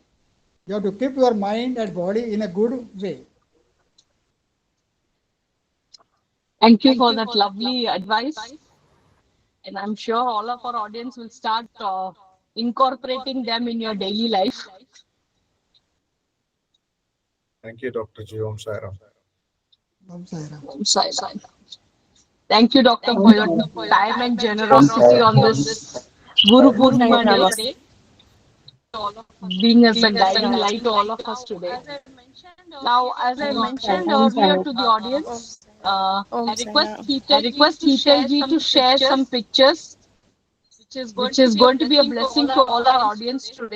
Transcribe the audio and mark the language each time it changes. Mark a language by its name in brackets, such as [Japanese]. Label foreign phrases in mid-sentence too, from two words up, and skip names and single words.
[English] You have to keep your mind and body in a good way. Thank you for that lovely advice. And I'm sure all of our audience will start incorporating them in your daily life. Thank you, [Sanskrit] Dr. G. ओम साई राम. ओम साई राम. ओम साई राम. [English] Thank you, Doctor, for your time and generosity on this Guru Purnima Day, being as a guiding light to all of us today. Now, as I mentioned earlier to the audience, I request Hital to share some pictures, which is going to be a blessing to all our audience today.